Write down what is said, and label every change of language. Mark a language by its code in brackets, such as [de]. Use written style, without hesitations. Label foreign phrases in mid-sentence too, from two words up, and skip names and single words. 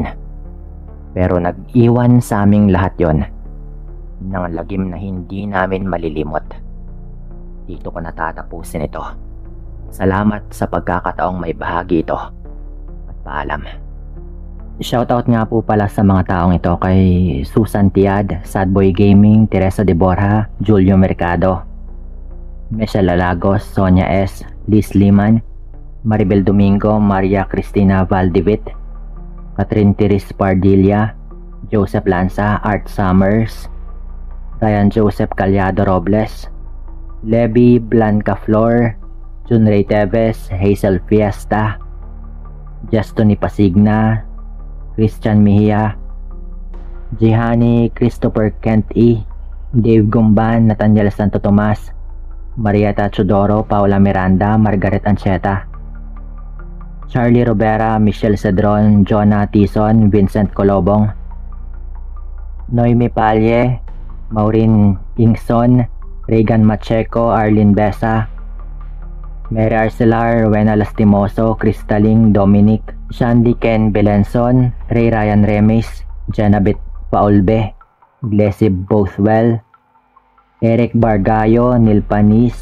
[tl] Pero nag-iwan sa aming lahat yon ng lagim na hindi namin malilimot. Dito ko natatapusin ito. Salamat sa pagkakataong may bahagi ito. At paalam. Shoutout nga po pala sa mga taong ito kay Susan Tiad, Sadboy Gaming, Teresa de Borja, Julio Mercado, Michelle Lalagos, Sonia S, Liz Liman, Maribel Domingo, Maria Cristina Valdivit, Catherine Tiris Pardilla, Joseph Lanza, Art Summers, Ryan Joseph Calyado Robles, Levi Blanca Flor, Junray Teves, Hazel Fiesta, Justin Pasigna, Christian Mejia, Jihani Christopher Kent E, Dave Gumban, Nathaniel Santo Tomas, Marieta Chodoro, Paula Miranda, Margaret Ancheta, Charlie Robera, Michelle Cedron, Jonah Tison, Vincent Colobong, Noemi Palye, Maureen Ingson, Regan Macheco, Arlene Besa, Mary Arcelar, Wena Lastimoso, Cristaling Dominic, Shandy Ken Belenson, Ray Ryan Remis, Janabit Paulbe, Glessy Bothwell, Eric Bargayo, Nil Panis,